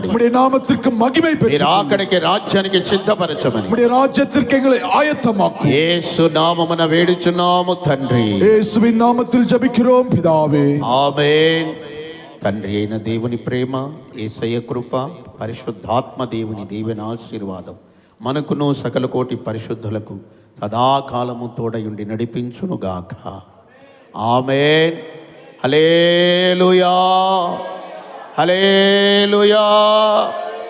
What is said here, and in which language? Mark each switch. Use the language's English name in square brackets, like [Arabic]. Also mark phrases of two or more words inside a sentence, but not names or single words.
[Tamil] நம்முடைய நாமத்திற்கு மகிமை [Telugu] మీరు [Tamil] பெற்று [Telugu] ఆకడికి రాజ్యానికి సిద్ధపరచమని [Tamil] நம்முடைய ராஜ்யத்திற்கு எங்களை ஆயத்தமாக்கும். [Telugu] యేసు నామమున వేడుచున్నాము తండ్రి. [Tamil] இயேசுவின் நாமத்தில் ஜெபிக்கிறோம் பிதாவே. [Telugu] ఆమేన్. తండ్రి అయిన దేవుని ప్రేమ, యేసయ్య కృప, పరిశుద్ధాత్మ దేవుని దీవెన ఆశీర్వాదం మనకును సకల కోటి పరిశుద్ధులకు సదాకాలము తోడయుండి నడిపించునుగాక. ఆమేన్. హల్లెలూయా హల్లెలూయా.